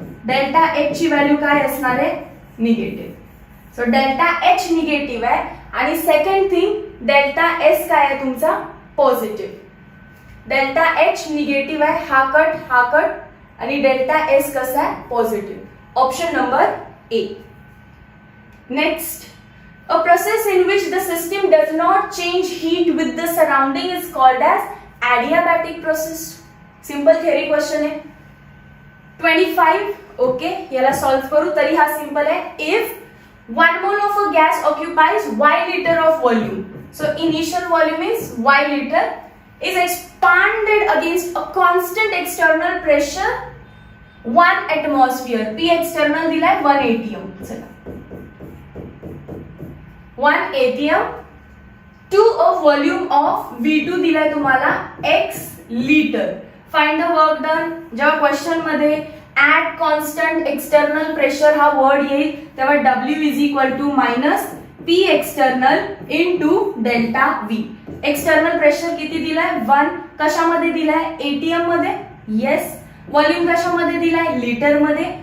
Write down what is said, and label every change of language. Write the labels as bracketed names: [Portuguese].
[Marathi] Delta H ची value काय असणार आहे, negative. So delta H negative आहे आणि सेकंड थिंग डेल्टा एस काय आहे तुमचा, पॉझिटिव्ह. डेल्टा एच निगेटिव्ह आहे, हा कट आणि डेल्टा एस कसा आहे, positive. Option number A. [English] Next, a process in which the system does not change heat with the surrounding is called as adiabatic process. Simple theory question है. 25. [Marathi] Okay, याला solve करू तरी हा simple आहे. [English] If 1 mole of a gas occupies y liter of volume, so initial volume is y liter, is expanded against a constant external pressure 1 atmosphere. [Marathi] P external दिलाय 1 atm. चला, 1 atm [English] to a volume of V2 [Marathi] दिलाय तुम्हाला x litre. [English] Find the work done. [Marathi] जेव्हा question मध्ये at constant external pressure हा word येईल तेव्हा W is equal to minus [English] P external into delta V. [Marathi] External pressure किती दिलाय 1. कशामध्ये दिलाय एटीएम मध्ये. येस. व्हॉल्यूम कशामध्ये दिलाय लिटर मध्ये.